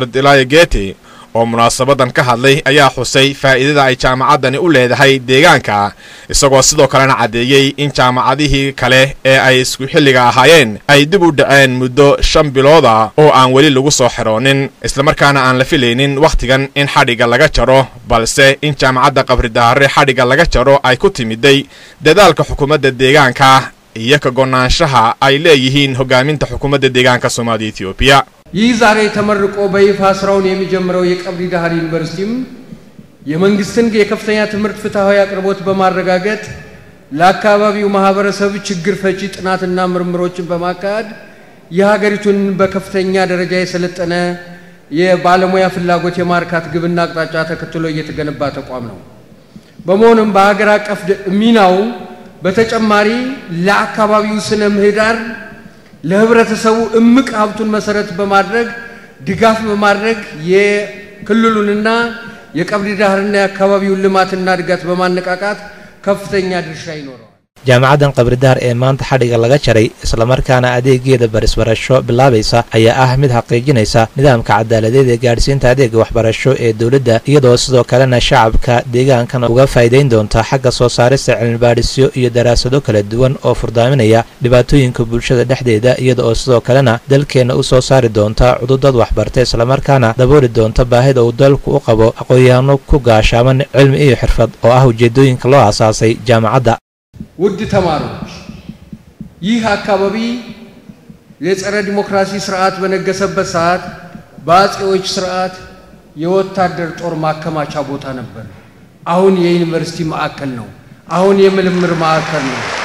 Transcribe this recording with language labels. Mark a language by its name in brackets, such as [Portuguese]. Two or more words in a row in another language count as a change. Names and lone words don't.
[Somali] Tilaye Geete oo munaasabadan ka hadlay ayaa xusay faa'iidada ay jaamacaddani u leedahay deegaanka isagoo sidoo kalena cadeeyay in jaamacadihii kale ee ay isku xilliga ahaayeen ay dib u dhaceen muddo 5 bilood oo aan wali lagu soo xiroonin isla markaana aan la filaynin waqtigan in xadhiga laga jaro balse in jaamacadda Qabridahar xadhiga laga jaro ay ku timiday dadaalka xukuumadda deegaanka iyo ka go'naanshaha ay leeyihiin hogaaminta xukuumadda deegaanka Soomaalida Itoobiya [Amharic] ይህ ዛሬ ተመርቆ በይፋ ስራውን የሚጀምረው የቀብሪዳሃር ዩኒቨርሲቲም የመንግስትን የከፍተኛ ትምህርት ፍትሃዊ አቅርቦት በማረጋገጥ ለአካባቢው ማህበረሰብ ችግር ፈቺ ጥናትና ምርምሮችን በማካሄድ የሀገሪቱን በከፍተኛ ደረጃ የሰለጠነ የባለሙያ ፍላጎት የማርካት ግብና አቅጣጫ ተከትሎ እየተገነባ ተቋም ነው። በመሆኑም በሀገር አቀፍ ሚናው በተጨማሪ ለአካባቢው ስነ ምህዳር ለህብረተሰቡ እምቅ ሀብቱን መሰረት በማድረግ ድጋፍ በማድረግ የክልሉንና የቀብሪዳሃርና የአካባቢውን ልማትና እድገት በማነቃቃት ከፍተኛ ድርሻ ይኖረዋል። [Somali] jaamacaddan Qabridahar ee maanta xadhiga laga jaray isla markaana adeegeeda barisbarasho bilaabaysa ayaa ah mid xaqiijinaysa nidaamka cadaaladeed ee gaarsiinta adeega waxbarasho ee dawladda iyadoo sidoo kalena shacabka deegaankan uga faa'iideyn doonta xagga soo saarista cilmi baadhisyo iyo daraasado kala duwan oo furdaaminaya dhibaatooyinka bulshada dhexdeeda iyadoo sidoo kalena dalkeena u soo saari doonta cududad waxbartay isla markaana dabooli doonta baahida uu dalku u qabo aqoon-yahano ku gaashaaman cilmi iyo xirfad oo ah ujeedooyinka loo aasaasay jaamacadda [Amharic] ውድ ተማሪዎች ይህ አካባቢ የጸረ ዲሞክራሲ ስርዓት በነገሰበት ሰዓት በአጼዎች ስርዓት የወታደር ጦር ማከማቻ ቦታ ነበር። አሁን የዩኒቨርሲቲ ማዕከል ነው። አሁን የምርምር ማዕከል ነው።